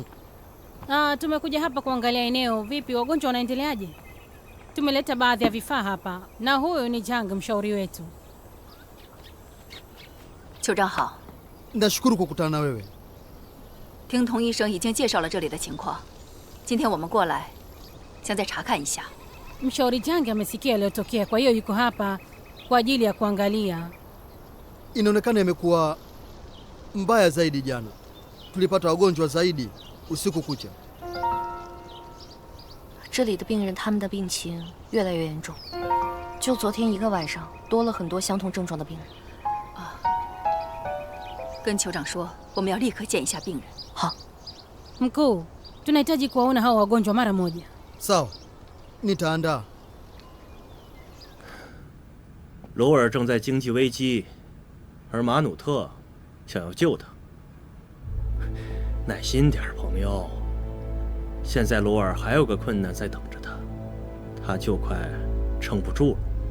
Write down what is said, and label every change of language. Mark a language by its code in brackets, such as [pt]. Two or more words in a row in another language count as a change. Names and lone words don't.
[sw] Tumekuja hapa kuangalia eneo. Vipi, wagonjwa wanaendeleaje? Tumeleta baadhi ya vifaa hapa na huyu ni Jang, mshauri wetu. [zh] 酋长好， [sw] Nashukuru kukutana na wewe. [zh] 听童医生已经介绍了这里的情况，今天我们过来，想再查看一下。 [sw] Mshauri Jang amesikia yaliyotokea, kwa hiyo yuko hapa kwa ajili ya kuangalia. Inaonekana imekuwa mbaya zaidi jana. Tulipata wagonjwa zaidi usiku kucha. [zh] 这里的病人他们的病情越来越严重，就昨天一个晚上多了很多相同症状的病人。跟酋长说，我们要立刻见一下病人。好， [sw] Mkuu, tunahitaji kuwaona hao wagonjwa mara moja. Sawa, nitaandaa. [zh] 鲁尔正在经济危机，而马努特想要救他。耐心点，朋友。现在鲁尔还有个困难在等着他，他就快撑不住了。